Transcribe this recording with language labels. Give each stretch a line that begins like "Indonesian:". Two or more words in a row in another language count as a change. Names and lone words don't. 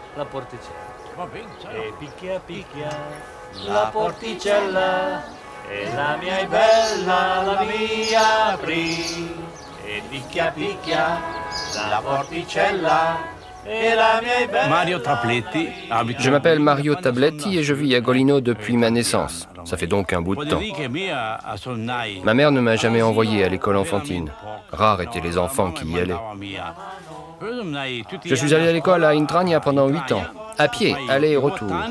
Italian: porticella. E picchia picchia la porticella, e la mia è bella, la mia aprì. E picchia picchia la porticella.
French: Je m'appelle Mario Tabletti et je vis à Golino depuis ma naissance. Ça fait donc un bout de temps. Ma mère ne m'a jamais envoyé à l'école enfantine. Rares étaient les enfants qui y allaient. Je suis allé à l'école à Intragna pendant 8 ans, à pied, aller et retour.